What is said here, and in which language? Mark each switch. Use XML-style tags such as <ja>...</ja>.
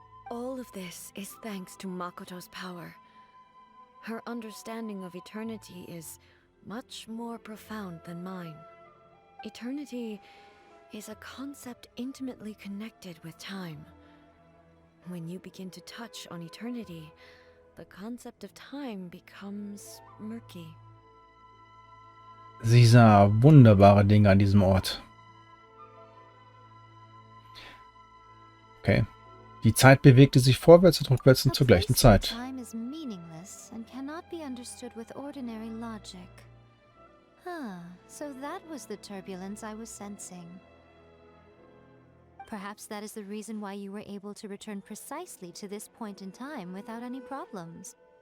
<en>All of this is thanks to Makoto's power. Her understanding of eternity is much more profound than mine. Eternity is a concept intimately connected with time. When you begin to touch on eternity, the concept of time becomes murky.</en> <de>Sie sah wunderbare Dinge an diesem Ort. Okay. Die Zeit bewegte sich vorwärts und rückwärts zur gleichen Zeit.</de> <en>Time is meaningless and cannot be understood with ordinary logic. So that was the turbulence I was sensing. Perhaps that is the reason why you were able to return precisely to this point in time without any problems.</en>